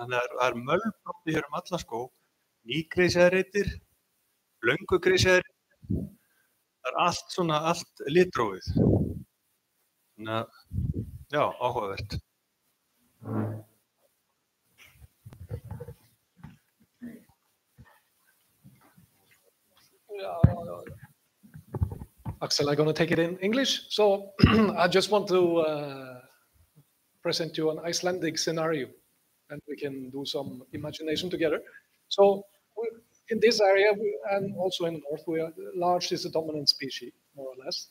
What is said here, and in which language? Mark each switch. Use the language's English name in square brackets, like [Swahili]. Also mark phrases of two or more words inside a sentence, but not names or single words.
[Icelandic] Þannig að það mölbrotti hér allan skóg, nýgrisjaðir reitir, löngu grisjaðir, það allt litrófið. Þannig að, já, áhugavert. Axel, [English] I'm going to take it in English. So I just want to present you an Icelandic scenario, and we can do some imagination together. So in this area, and also in the north, larch is a dominant species, more or less.